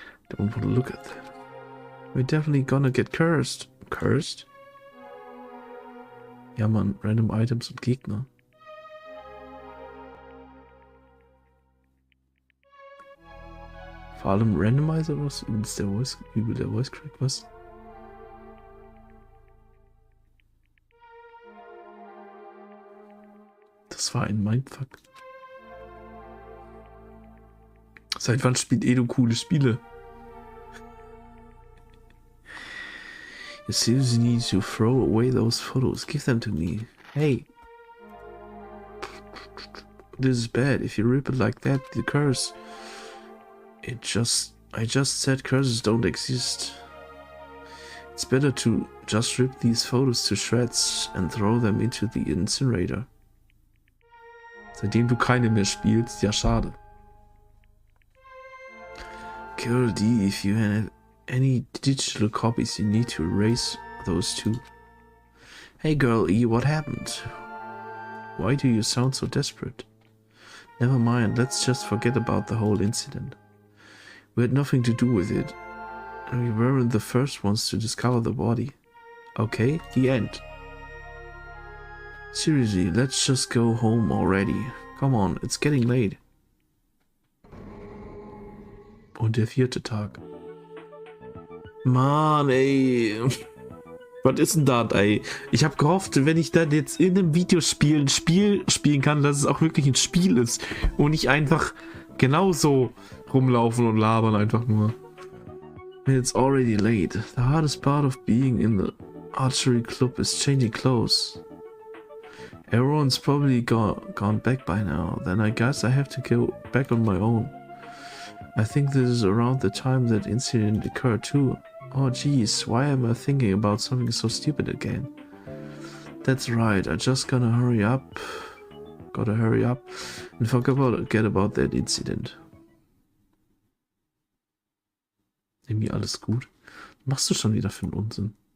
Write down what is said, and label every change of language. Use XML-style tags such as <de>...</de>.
<en>Don't want to look at that. We're definitely gonna get cursed. Cursed?</en> <de>Ja, man, random Items und Gegner. Vor allem Randomizer oder was? Übel der Voice Crack, was? Das war ein Mindfuck. Seit wann spielt Edu coole Spiele?</de> <en>You seriously need to throw away those photos. Give them to me. Hey. This is bad. If you rip it like that, the curse... I just said curses don't exist. It's better to just rip these photos to shreds and throw them into the incinerator.</en> <de>Seitdem du keine mehr spielst, ja schade.</de> <en>Girl D, if you have any digital copies, you need to erase those too. Hey girl E, what happened? Why do you sound so desperate? Never mind, let's just forget about the whole incident. We had nothing to do with it. We weren't the first ones to discover the body. Okay, the end. Seriously, let's just go home already. Come on, it's getting late.</en> <de>Und der 4. Tag. Mann, ey. Was ist denn das, ey? Ich habe gehofft, wenn ich dann jetzt in einem Videospiel ein Spiel spielen kann, dass es auch wirklich ein Spiel ist und nicht einfach genauso rumlaufen und labern einfach nur.</de> <en>It's already late. The hardest part of being in the archery club is changing clothes. Everyone's probably gone back by now. Then I guess I have to go back on my own. I think this is around the time that incident occurred too. Oh geez, why am I thinking about something so stupid again? That's right, I just gotta hurry up and forget about that incident.</en> <de>Irgendwie alles gut. Was machst du schon wieder für einen Unsinn?</de>